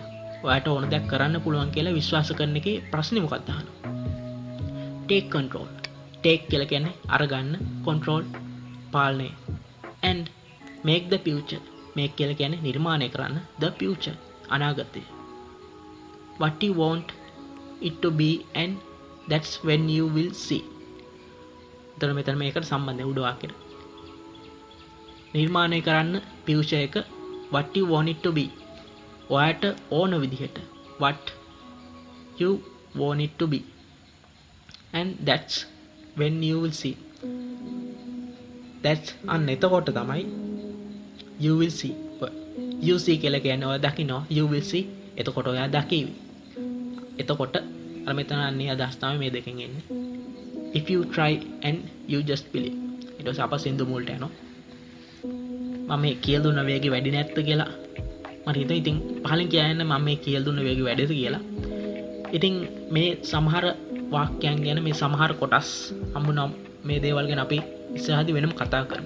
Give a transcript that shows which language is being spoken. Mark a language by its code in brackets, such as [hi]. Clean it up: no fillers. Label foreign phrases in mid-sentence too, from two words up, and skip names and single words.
[si] ඔයාට ඕන දෙයක් කරන්න පුළුවන් කියලා විශ්වාස කරන එකේ ප්‍රශ්නේ මොකක්ද අහනවා. [en] take control. [si] take කියලා කියන්නේ අරගන්න, control පාලනය. [en] And make the future. make [si] කියලා කියන්නේ නිර්මාණය කරන්න, [en] the future අනාගතය. What you want it to be and that's when you will see. [si] එතන මෙතන මේකට සම්බන්ධයි උඩ වාක්‍යෙට. නිර්මාණය කරන්න [en] future එක what you want it to be. [si] ඔයාට ඕන විදිහට [en] what you want it to be and that's when you will see. that's [si] අන්න එතකොට තමයි [en] you will see. you see [si] කියලා කියන්නේ ඔයා දකිනවා, [en] you will see [si] එතකොට ඔයා දකිවි. එතකොට අර මෙතන අන්නේ අදහස් තමයි මේ දෙකෙන් එන්නේ. [en] if you try and you just believe. [si] ඊට පස්සේ අප සින්දු මුලට යනවා. මම මේ කියලා දුන්න වේගෙ වැඩි නැත්ද කියලා මට හිතුණා. ඉතින් පහලින් කියන්න මම මේ කියලා දුන්න වේගෙ වැඩිද කියලා. ඉතින් මේ සමහර වාක්‍යයන් ගැන මේ සමහර කොටස් හම්බුනා මේ දේවල් ගැන අපි ඉස්සරහදී වෙනම කතා කරමු.